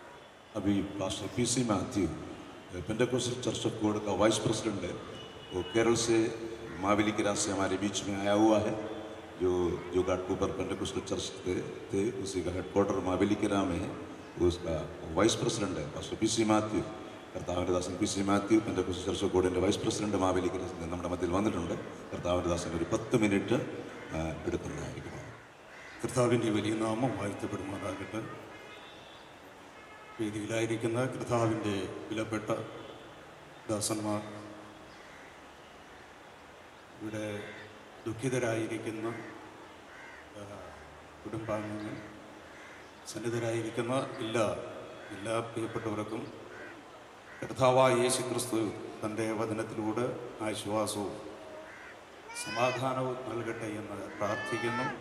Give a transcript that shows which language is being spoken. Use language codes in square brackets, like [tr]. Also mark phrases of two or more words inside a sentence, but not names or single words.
[hi] अभी पास्टर PC मैथ्यू पेंटेकोस्टल चर्च ऑफ गॉड का [en] vice president [hi] है, वो केरल से मावेली के रास्ते हमारे बीच में आया हुआ है। जो घाटकोपर पेंटेकोस्टल चर्च थे उसी का हेडक्वार्टर मावेली के राम में है, वो उसका [en] vice president [hi] है पास्टर PC मैथ्यू। [ml] കർത്താവിൻ്റെ ദാസൻ PC മാത്യു പെന്തക്കോസ്തൽ ചർച്ച് ഓഫ് ഗോഡിൻ്റെ [en] vice president [ml] മാവേലിക്ക് നമ്മുടെ മധ്യത്തിൽ വന്നിട്ടുണ്ട്. കർത്താവിൻ്റെ ദാസൻ ഒരു 10 മിനിറ്റ് എടുക്കുന്നതായിരിക്കും. കർത്താവിൻ്റെ വലിയ നാമം വാഴ്ത്തപ്പെടുമാറാകട്ടെ. വേദിയിലായിരിക്കുന്ന കർത്താവിൻ്റെ വിലപ്പെട്ട ദാസന്മാർ, ഇവിടെ ദുഃഖിതരായിരിക്കുന്ന കുടുംബാംഗങ്ങൾ, സന്നിധരായിരിക്കുന്ന എല്ലാ പ്രിയപ്പെട്ടവർക്കും കർത്താവായ യേശു ക്രിസ്തു തൻ്റെ വചനത്തിലൂടെ ആശ്വാസവും സമാധാനവും നൽകട്ടെ എന്ന് പ്രാർത്ഥിക്കുന്നു.